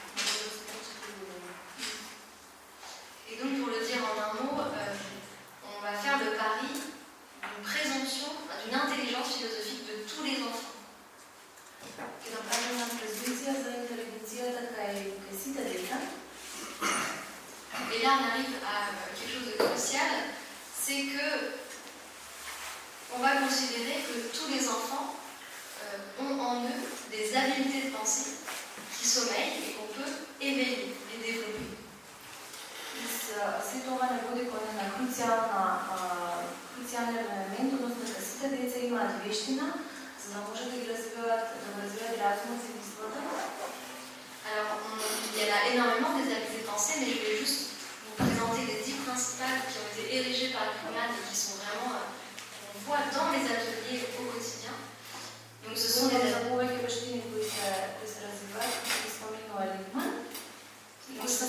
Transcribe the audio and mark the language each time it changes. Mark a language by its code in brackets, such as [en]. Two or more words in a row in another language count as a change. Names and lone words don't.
[fr] Et donc pour le dire en un mot, on va faire le pari d'une présomption, d'une intelligence philosophique de tous les enfants. [mk] Ќе направиме презумција за интелигенцијата кај сите деца. [fr] Et là on arrive à quelque chose de crucial, c'est que on va considérer que tous les enfants ont en eux des habiletés de pensée qui sommeillent et qu'on peut éveiller et développer. [mk] Се тоа не води кон една круцијален елемент, односно дека сите деца имаат вештина, за да може да ги развиваат разумот и мислата. [fr] Alors, il y a là énormément des habiletés de pensée, mais je vais juste vous présenter les 10 principales qui ont été érigées par le PNUD et qui sont vraiment, qu'on voit dans les ateliers au quotidien. Donc, ce sont des [mk] за повеќе вештини кои се развиваат, кои споменува Лигман.